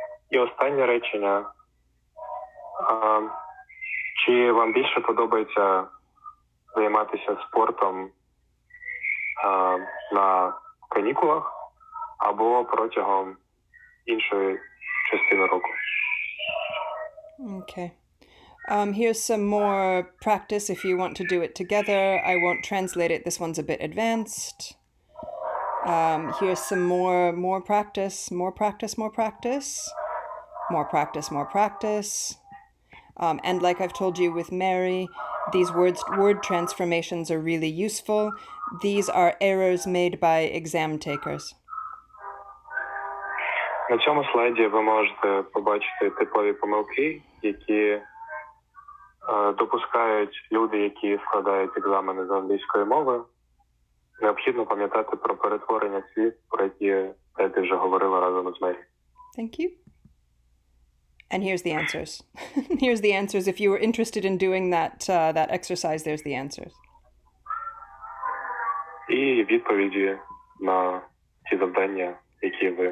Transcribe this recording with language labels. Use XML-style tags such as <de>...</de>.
<uk>І останнє речення, чи вам більше подобається займатися спортом на канікулах або протягом іншої частини року.</uk> <en>Okay. Here's some more practice if you want to do it together. I won't translate it. This one's a bit advanced. Here's some more practice, more practice, more practice, more practice, more practice. And like I've told you with Mary, these word transformations are really useful. These are errors made by exam takers.</en> <uk>На цьому слайді ви можете побачити типові помилки, які допускають люди, які складають екзамени з англійської мови. Необхідно пам'ятати про перетворення слів, про які Теді вже говорила разом з Мері.</uk> <en>Thank you. And here's the answers. Here's the answers. If you were interested in doing that exercise, there's the answers.</en> <uk>І відповіді на ті завдання, які ви</uk>